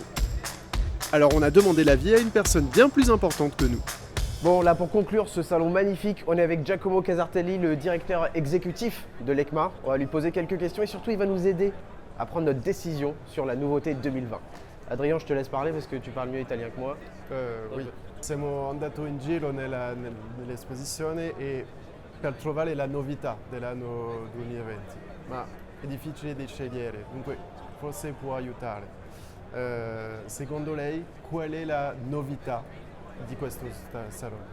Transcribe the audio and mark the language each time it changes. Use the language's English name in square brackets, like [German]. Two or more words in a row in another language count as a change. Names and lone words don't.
[French] Alors on a demandé l'avis à une personne bien plus importante que nous. bon, là pour conclure ce salon magnifique, on est avec Giacomo Casartelli, le directeur exécutif de l'EICMA. On va lui poser quelques questions et surtout il va nous aider à prendre notre décision sur la nouveauté 2020. Adrien, je te laisse parler parce que tu parles mieux italien que moi. Oui, [Italian] siamo andati in giro nell'esposizione e per trovare la novità dell'anno 2020, ma è difficile di scegliere, dunque forse può aiutare. Secondo lei qual è la novità di questo salone?